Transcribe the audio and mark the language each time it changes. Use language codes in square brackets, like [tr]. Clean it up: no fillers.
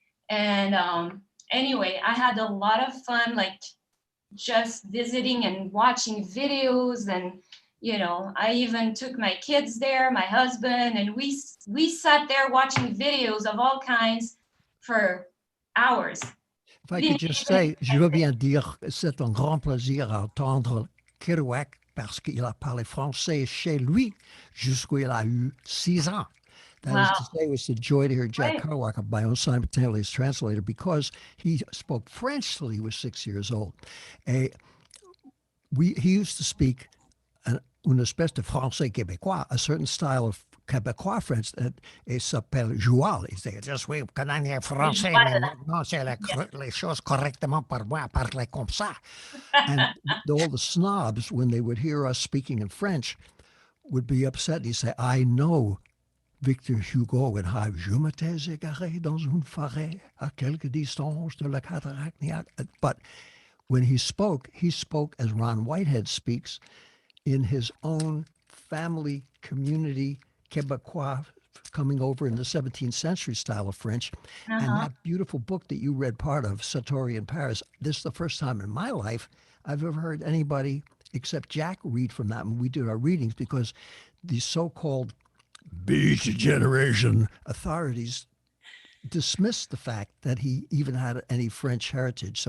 [en] And anyway, I had a lot of fun, like just visiting and watching videos. And, I even took my kids there, my husband, and we sat there watching videos of all kinds for hours. If I could just say, [fr] je veux bien dire que c'est un grand plaisir à entendre Kerouac parce qu'il a parlé français chez lui jusqu'où il a eu 6 ans. [en] That is to say, it was a joy to hear Jack Kerouac, my own simultaneous translator, because he spoke French till he was 6 years old. He used to speak [fr] une espèce de français québécois, [en] a certain style of Québécois French that [fr] s'appelle joual. Il disait, je suis canadien français, mais maintenant c'est les choses correctement par moi, parler comme ça. [en] And all the snobs, when they would hear us speaking in French, would be upset. He'd say, I know Victor Hugo would have, [fr] je m'étais égaré dans une forêt à quelques distances de la cataracte Niagara. [en] But when he spoke as Ron Whitehead speaks, in his own family community, Québécois, coming over in the 17th century style of French. And that beautiful book that you read part of, Satori in Paris, this is the first time in my life I've ever heard anybody except Jack read from that when we did our readings, because these so-called Beat Generation authorities dismissed the fact that he even had any French heritage.